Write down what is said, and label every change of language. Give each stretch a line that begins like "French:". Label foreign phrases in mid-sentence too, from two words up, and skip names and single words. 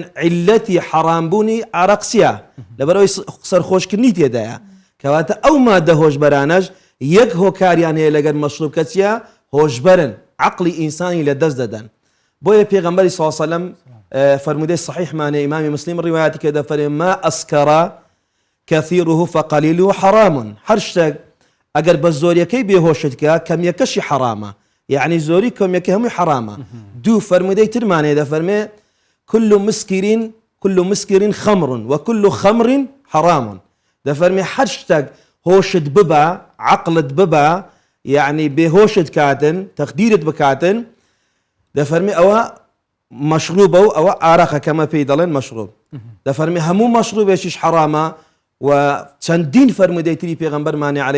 Central Kurdish: عیلەتی حەرامبوونی عەرەقچیە لەبەرەوەی سەرخۆشکردنی تێدایە کەواتە ئەو مادە هۆشبەرانەش یەک هۆکاریان هەیە لەگەر مەشروب کە چییە هۆشبەرن عەقڵی ئینسانی لە دەست دەدەن بۆیە پێغەمبەری
Arabic: صلی الله علیه وسلم
Central Kurdish: فرمودەی صحیحمانە ئیمامی مسلم ڕیوایەتی کە دەفەرمێ
Arabic: ما ئەسکەرە كثيره فقليله حرام
Central Kurdish: هەر شتێک ئەگەر بە زۆریەکەی بێهۆشت کە کەمیەکەشی حرامە یعنی زۆری کەمیەکە هەمووی حرامە دوو فرمودەی ترمانێ دەفەرمێ
Arabic: كل مسكر خمر وكل خمر حرام
Central Kurdish: دەفەرمێ هەر شتێک هۆشت ببە عەقڵت ببە یعنی بێهۆشت کاتن تەخدیرت بکاتن دەفەرمێ ئەوە مەشروبە و ئەوە ئارەقە کەمە پێی دەڵێن مەشروب دەفەرمێ هەموو مەشروبێکیش حرامە و چەندین فرمودەی تری پێغەمبەرمانی عەلەیهی